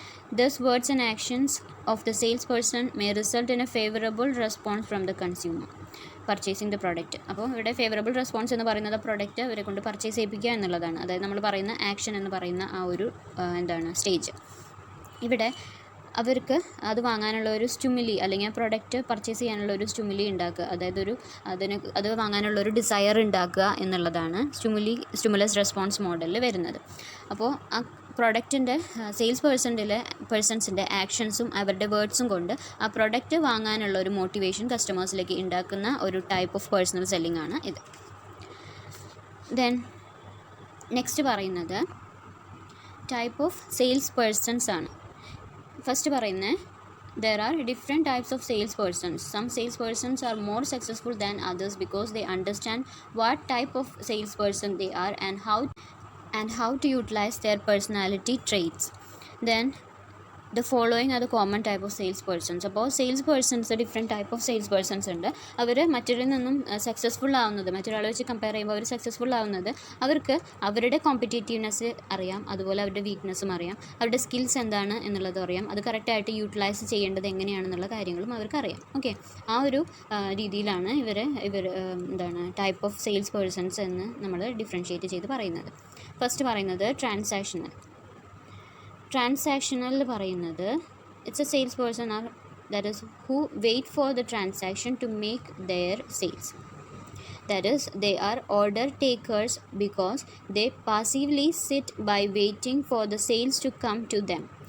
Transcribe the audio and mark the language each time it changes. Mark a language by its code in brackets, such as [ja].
[en] Thus, words and actions of the salesperson may result in a favorable response from the consumer purchasing the product. [ml] അപ്പോൾ ഇവിടെ favourable response എന്ന് പറയുന്നത് product അവരെ കൊണ്ട് purchase ചെയ്യിപ്പിക്കുക എന്നുള്ളതാണ്. അതായത് നമ്മൾ പറയുന്ന ആക്ഷൻ എന്ന് പറയുന്ന ആ ഒരു സ്റ്റേജ്. ഇവിടെ അവർക്ക് അത് വാങ്ങാനുള്ള ഒരു സ്റ്റിമുലി അല്ലെങ്കിൽ ആ പ്രൊഡക്റ്റ് പർച്ചേസ് ചെയ്യാനുള്ള ഒരു സ്റ്റിമുലി ഉണ്ടാക്കുക, അതായത് അത് വാങ്ങാനുള്ള ഒരു ഡിസയർ ഉണ്ടാക്കുക എന്നുള്ളതാണ് സ്റ്റിമുലസ് റെസ്പോൺസ് മോഡലിൽ വരുന്നത്. അപ്പോൾ ആ പ്രൊഡക്റ്റിൻ്റെ സെയിൽസ് പേഴ്സൺസിൻ്റെ ആക്ഷൻസും അവരുടെ വേർഡ്സും കൊണ്ട് ആ പ്രൊഡക്റ്റ് വാങ്ങാനുള്ള ഒരു മോട്ടിവേഷൻ കസ്റ്റമേഴ്സിലേക്ക് ഉണ്ടാക്കുന്ന ഒരു ടൈപ്പ് ഓഫ് പേഴ്സണൽ സെല്ലിംഗ് ആണ് ഇത്. ദെൻ നെക്സ്റ്റ് പറയുന്നത് ടൈപ്പ് ഓഫ് സെയിൽസ് പേഴ്സൺസ് ആണ്. ഫസ്റ്റ് പറയുന്നത് [en] there are different types of salespersons. Some salespersons are more successful than others because they understand what type of salesperson they are and how to utilize their personality traits. Then the following are the common type of salespersons. [ml] അപ്പോൾ salespersons different type of salespersons ഉണ്ട്. അവർ മറ്റൊരിൽ നിന്നും successful ആവുന്നത്, മറ്റൊരാളെ വെച്ച് compare ചെയ്യുമ്പോൾ അവർ successful ആവുന്നത് അവർക്ക് അവരുടെ കോമ്പറ്റേറ്റീവ്നെസ് അറിയാം, അതുപോലെ അവരുടെ വീക്ക്നെസ്സും അറിയാം, അവരുടെ സ്കിൽസ് എന്താണ് എന്നുള്ളതും അറിയാം, അത് കറക്റ്റായിട്ട് യൂട്ടിലൈസ് ചെയ്യേണ്ടത് എങ്ങനെയാണെന്നുള്ള കാര്യങ്ങളും അവർക്കറിയാം. ഓക്കെ, ആ ഒരു രീതിയിലാണ് ഇവർ ടൈപ്പ് ഓഫ് സെയിൽസ് പേഴ്സൺസ് എന്ന് നമ്മൾ ഡിഫറൻഷ്യേറ്റ് ചെയ്ത് പറയുന്നത്. ഫസ്റ്റ് പറയുന്നത് ട്രാൻസാക്ഷണൽ പറയുന്നത് [en] It's a sales person are that is who wait for the transaction to make their sales. That is, they are order takers because they passively sit by waiting for the sales to come to them.